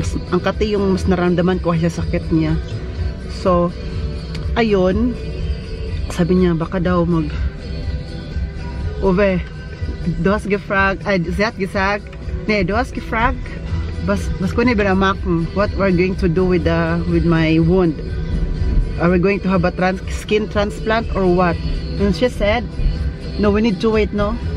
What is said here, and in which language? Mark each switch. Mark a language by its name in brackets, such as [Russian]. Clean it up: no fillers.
[Filipino] Ang kate yung mas naramdaman ko kaysa sakit niya. So, ayun. Sabi niya, baka daw [German] Uwe, du hast gefragt, sie hat gesagt, nee, du hast gefragt, was können wir machen? [English] What we're going to do with my wound? Are we going to have a skin transplant or what? And she said, no, we need to wait, no?